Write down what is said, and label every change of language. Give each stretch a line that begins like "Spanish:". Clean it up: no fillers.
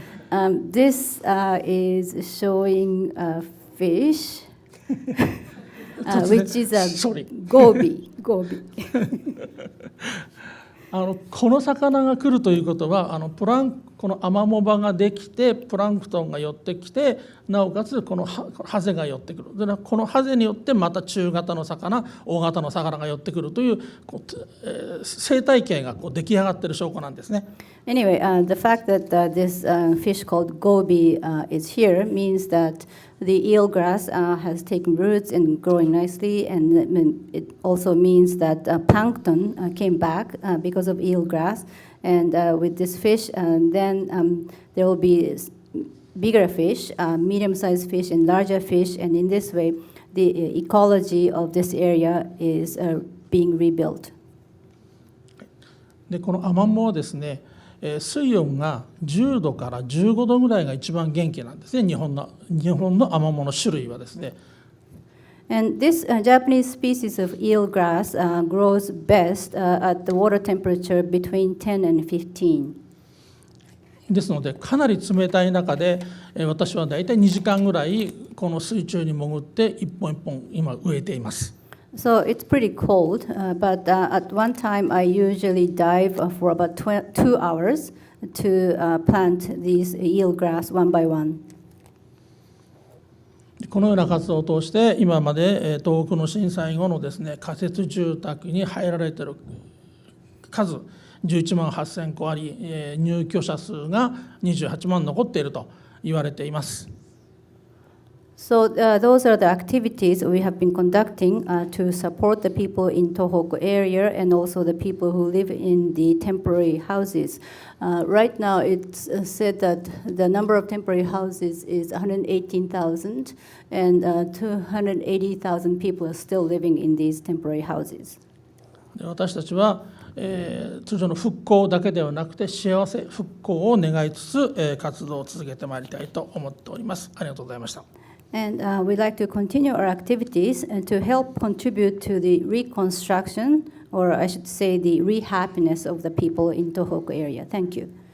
English: This is showing a fish, which is a goby.
Japanese: この魚が来るということはこのアマモ場ができてプランクトンが寄ってきて、なおかつこのハゼが寄ってくる。でこのハゼによってまた中型の魚、大型の魚が寄ってくるという生態系が出来上がっている証拠なんですね。
English: Anyway, the fact that this fish called goby is here means that the eel grass has taken roots and growing nicely, and it also means that plankton came back because of eel grass. And with this fish, then there will be bigger fish, medium-sized fish, and larger fish. And in this way, the ecology of this area is being rebuilt.
Japanese: でこのアマモはですね、水温が10度から15度ぐらいが一番元気なんですね。日本のアマモの種類はですね。
English: And this Japanese species of eel grass grows best at the water temperature between 10 and 15.
Japanese: ですのでかなり冷たい中で私はだいたい2時間ぐらいこの水中に潜って一本一本今植えています。
English: So it's pretty cold, but at one time I usually dive for about 2 hours to plant these eel grass one by one.
Japanese: このような活動を通して今まで東北の震災後のですね仮設住宅に入られている数11万8000戸あり、入居者数が28万残っていると言われています。
English: So those are the activities we have been conducting to support the people in Tohoku area and also the people who live in the temporary houses. Right now it's said that the number of temporary houses is 118,000 and 280,000 people are still living in these temporary houses.
Japanese: 私たちは通常の復興だけではなくて幸せ復興を願いつつ活動を続けてまいりたいと思っております。ありがとうございました。
English: And we'd like to continue our activities and to help contribute to the reconstruction, or I should say the rehappiness of the people in Tohoku area. Thank you.